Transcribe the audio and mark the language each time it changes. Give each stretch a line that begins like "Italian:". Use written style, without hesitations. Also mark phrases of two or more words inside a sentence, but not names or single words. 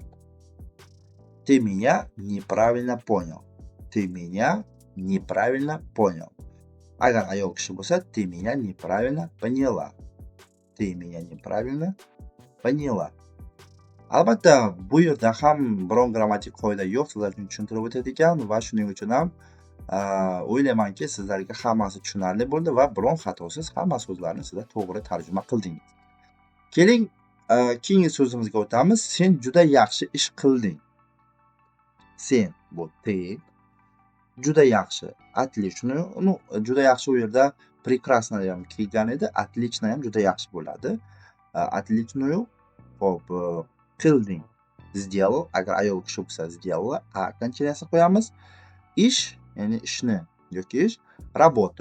Russian: Ты меня неправильно понял. Ты меня неправильно понял.
Uzbek: Agar ayol kishi bo'lsa,
Russian: ты меня неправильно поняла. Ты меня неправильно поняла.
Uzbek: Albatta, bu yerda ham biron grammatik qoida yo'q, sizlar uchun tushuntirib o'tadigan va shuning uchun ham o'ylaymanki, sizlarga hammasi tushunarli bo'ldi va biron xatosiz hamma so'zlarni sizlar to'g'ri tarjima qildingiz. Keling, keyingi so'zimizga o'tamiz. Sen juda yaxshi ish qilding. Sen bu ты, juda yaxshi, отлично. Ну, juda yaxshi u yerda прекрасно ham kelgan edi, отлично ham juda yaxshi bo'ladi. Отличную, xo'p, qilding. Сделал, agar ayol kishi bo'lsa, сделала, a окончаниясini qo'yamiz. Ish, ya'ni ishni yoki ish, работу.